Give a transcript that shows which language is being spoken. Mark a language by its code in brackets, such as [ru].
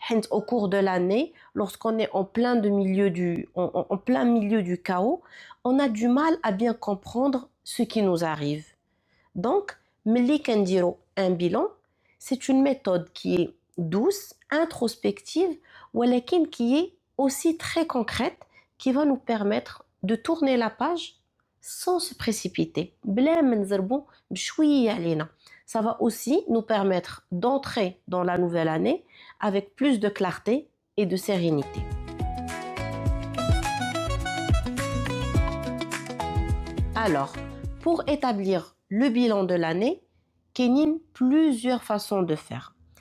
[fr] Au cours de l'année, lorsqu'on est en plein milieu du chaos, on a du mal à bien comprendre ce qui nous arrive. Donc, [ar] ملي كنديرو [fr] un bilan, c'est une méthode qui est douce, introspective, [ar] ولكن [fr] qui est aussi très concrète, qui va nous permettre de tourner la page sans se précipiter. [ar] بلا ما نزربو بشوية علينا. [fr] Ça va aussi nous permettre d'entrer dans la nouvelle année avec plus de clarté et de sérénité. Alors, pour établir le bilan de l'année, il y a plusieurs façons de faire.